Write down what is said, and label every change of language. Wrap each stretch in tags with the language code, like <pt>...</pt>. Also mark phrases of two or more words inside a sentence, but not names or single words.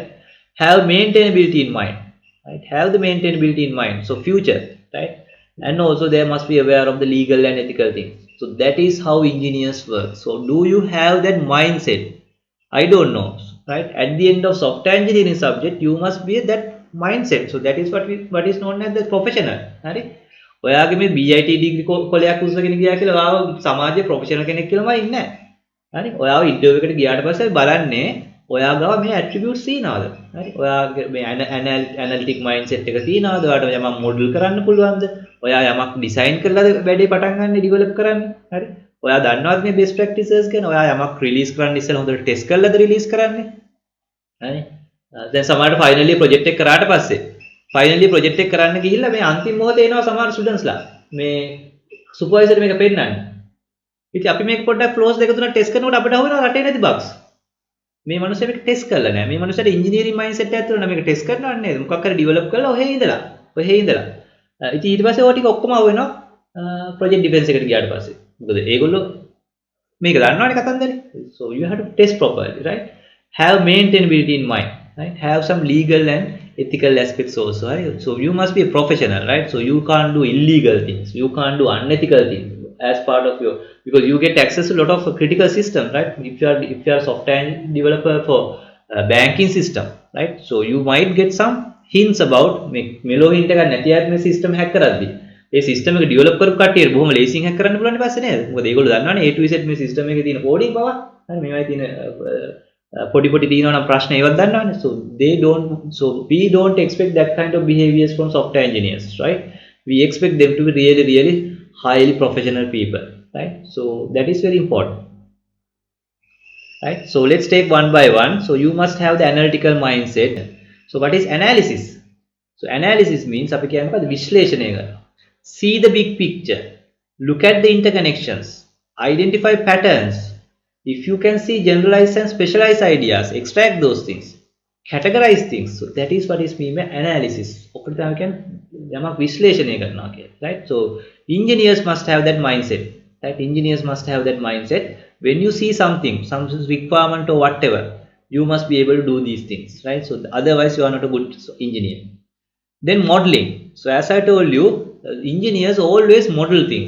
<en>Have maintainability in mind, right? Have the maintainability in mind, so future, right? And also they must be aware of the legal and ethical things. So that is how engineers work. So do you have that mindset? I don't know, right? At the end of software engineering subject, you must be that mindset. So that is what is known as the professional.</en> <si>හරි? ඔයාගේ මේ</si> <en>BIT degree</en> <si>කොලයක් උස්සගෙන ගියා කියලා ඔයාව සමාජයේ professional කෙනෙක් කියලාම ඉන්නේ නැහැ. හරි? ඔයාව ඉන්ටර්වියු එකට ගියාට පස්සේ බලන්නේ ඔයා ගාව මේ attributes තියනවාද? හරි? ඔයාගේ මේ</si> <en>analytic mindset</en> <si>එක තියනවාද? ඔයාට යමක් model කරන්න පුළුවන්ද? ඔයා යමක් design කරලාද වැඩේ පටන් ගන්න develop කරන්න? හරි? ඔයා දන්නවද මේ</si> <en>best practices</en> <si>ගැන? ඔයා යමක් release කරන්න ඉස්සෙල්ලා හොඳට test කරලාද release කරන්නේ? හරි? දැන් සමහරට</si> <en>finally project</en> <si>එක කරාට පස්සේ</si> <en>finally project</en> <si>එක කරන්න ගිහිල්ලා මේ අන්තිම මොහොතේ එනවා සමහර students ලා. මේ supervisor මේක පෙන්නන්නේ. ඉතින් අපි මේක පොඩ්ඩක් flows දෙක තුනක් test කරනකොට අපිට අහුවෙනවා රටේ නැති bugs. මේ මනුස්සයා මේක test කරලා නැහැ. මේ මනුස්සයාට</si> <en>engineering mindset</en> <si>එකක් තියෙනවා මේක test කරනව නේද? මොකක් හරි develop කරලා ඔහේ ඉඳලා. ඉතින් ඊට පස්සේ ඔය ටික ඔක්කොම අහුවෙනවා</si> <en>project defense</en> <si>එකට ගියාට පස්සේ. මොකද ඒගොල්ලෝ මේක දන්නවනේ කතන්දරේ.</si> <en>So you have to test properly, right? Have maintainability in mind, right? Have some legal and ethical aspects also, right? So you must be a professional, right? So you can't do illegal things, you can't do unethical things as part of your, because you get access to a lot of critical systems, right? If you are a software developer for banking system, right? So you might get some hints about melo hint</en> <si>එක නැති ආත්ම</si> <en>system hack</en> <si>කරද්දී ඒ සිස්ටම් එක ඩෙවලොප් කරපු කට්ටියට බොහොම ලේසියෙන් හැක් කරන්න පුළුවන් ඊට පස්සේ නේද? මොකද ඒගොල්ලෝ දන්නවනේ</si> <en>A to Z</en> <si>මේ සිස්ටම් එකේ තියෙන කෝඩින් පවා. හරි මේවයි තියෙන පොඩි තියෙනවා නම් ප්‍රශ්න ඒවත් දන්නවනේ.</si> <en>So we don't expect that kind of behaviors from software engineers, right? We expect them to be really highly professional people, right? So that is very important. Right? So let's take one by one. So you must have the analytical mindset. So what is analysis? So analysis means</en> <si>අපි කියන්නේ මොකද? විශ්ලේෂණය කරනවා.</si> <en>See the big picture, look at the interconnections, identify patterns. If you can see generalized and specialized ideas, extract those things, categorize things. So that is what is mean by analysis.</en> <si>ඔකට තමයි කියන්නේ යමක් විශ්ලේෂණය කරනවා කියලා,</si> <en>right? So engineers must have that mindset, right? Engineers must have that mindset. When you see something, some requirement or whatever, you must be able to do these things, right? So otherwise you are not a good engineer. Then modeling. So as I told you, engineers always model things.</en>